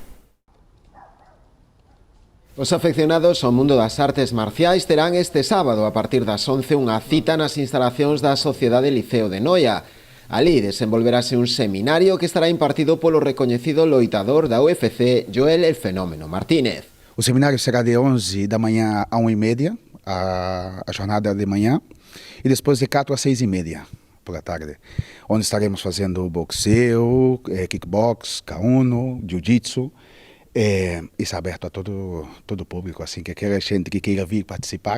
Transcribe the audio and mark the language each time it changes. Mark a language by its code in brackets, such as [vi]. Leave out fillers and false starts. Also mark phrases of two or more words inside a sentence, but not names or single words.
[gl] Os afeccionados ao mundo das artes marciais terán este sábado a partir das 11 unha cita nas instalacións da Sociedade Liceo de Noia. Alí desenvolverase un seminario que estará impartido polo recoñecido loitador da UFC, Joel El Fenómeno Martínez. [pt] O seminário será de 11 da manhã a 1h30, a jornada de manhã, e depois de 4 a 6h30 [es] por la tarde, [pt] onde estaremos fazendo boxeo, kickbox, K1, jiu-jitsu. Isso é aberto a todo o público, assim, que queira gente que queira vir participar.